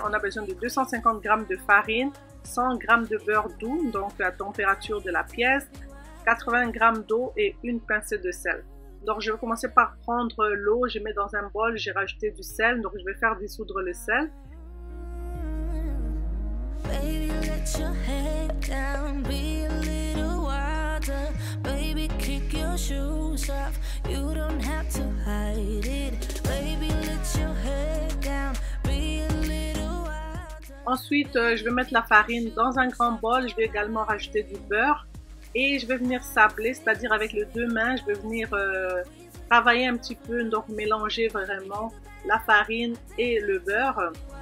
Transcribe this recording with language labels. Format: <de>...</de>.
<fr>On a besoin de 250 g de farine, 100 g de beurre doux, donc la température de la pièce, 80 g d'eau et une pincée de sel. Donc je vais commencer par prendre l'eau, je mets dans un bol, j'ai rajouté du sel, donc je vais faire dissoudre le sel.</fr> <en>Baby, let your head down, be a little wilder. Baby, kick your shoes off, you don't have to hide it. Baby, let your head down, be a little wilder.</en> <fr>Ensuite, je vais mettre la farine dans un grand bol, je vais également rajouter du beurre. Et je vais venir sabler, c'est-à-dire avec les deux mains, je vais venir travailler un petit peu, donc mélanger vraiment la farine et le beurre.</fr>